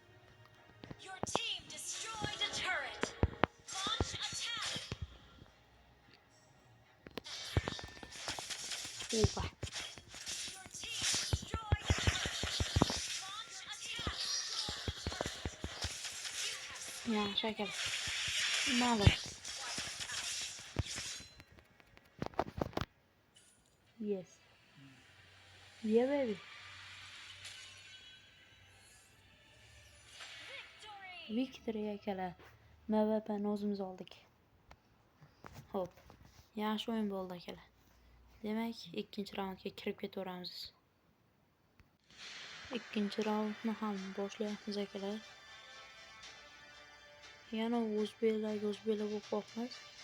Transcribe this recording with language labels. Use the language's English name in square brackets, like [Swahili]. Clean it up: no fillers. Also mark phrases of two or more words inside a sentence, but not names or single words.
[Uzbek] Opa. Yaxshi akalar. [English] Malo. Yes. Yeah baby. Victory akalar. [Uzbek] MVP'ni o'zimiz oldik. Hop. Yaxshi o'yin bo'ldi akalar. Demak, ikkinchi raundga kirib ketaveramiz. Ikkinchi raundni ham boshlayapmiz akalar. Yana o'zbeklar bo'lib qolamiz.